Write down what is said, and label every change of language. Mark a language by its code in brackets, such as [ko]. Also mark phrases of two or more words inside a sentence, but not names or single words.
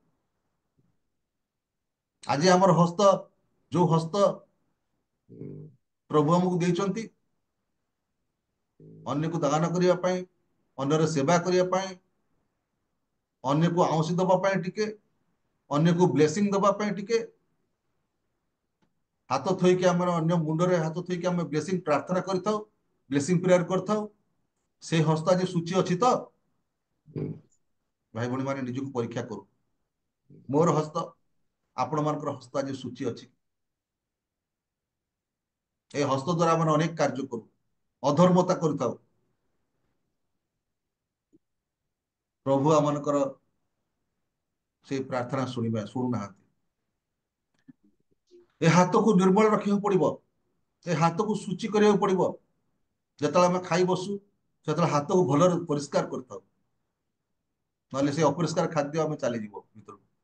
[or] ଆଜି ଆମର ହସ୍ତ, ଯୋଉ ହସ୍ତ ପ୍ରଭୁ ଆମକୁ ଦେଇଛନ୍ତି ଅନ୍ୟକୁ ଦାନ କରିବା ପାଇଁ, ଅନ୍ୟର ସେବା କରିବା ପାଇଁ, ଅନ୍ୟକୁ ଆଉଁସି ଦବା ପାଇଁ ଟିକେ, ଅନ୍ୟକୁ ବ୍ଲେସିଂ ଦବା ପାଇଁ ଟିକେ, ହାତ ଥୋଇକି ଆମର ଅନ୍ୟ ମୁଣ୍ଡରେ ହାତ ଥୋଇକି ଆମେ ବ୍ଲେସିଂ ପ୍ରାର୍ଥନା କରିଥାଉ, ବ୍ଲେସିଂ ପ୍ରେୟାର କରିଥାଉ। ସେଇ ହସ୍ତ ଆଜି ସୂଚି ଅଛି ତ? ଭାଇ ଭଉଣୀ ମାନେ ନିଜକୁ ପରୀକ୍ଷା କରୁ। ମୋର ହସ୍ତ, ଆପଣ ମାନଙ୍କର ହସ୍ତ ଆଜି ସୂଚି ଅଛି? ଏଇ ହସ୍ତ ଦ୍ୱାରା ଆମରା ଅନେକ କାର୍ଯ୍ୟ କରୁ, ଅଧର୍ମତା କରିଥାଉ। ପ୍ରଭୁ ଆମମାନଙ୍କର ସେଇ ପ୍ରାର୍ଥନା ଶୁଣୁନାହାନ୍ତି। ଏ ହାତକୁ ନିର୍ମଳ ରଖିବାକୁ ପଡିବ, ଏ ହାତକୁ ସୂଚି କରିବାକୁ ପଡିବ। ଯେତେବେଳେ ଆମେ ଖାଇ ବସୁ ସେତେବେଳେ ହାତକୁ ଭଲରେ ପରିଷ୍କାର କରିଥାଉ, ନହେଲେ ସେ ଅପରିଷ୍କାର ଖାଦ୍ୟ ଆମେ ଚାଲିଯିବ ଭିତରକୁ।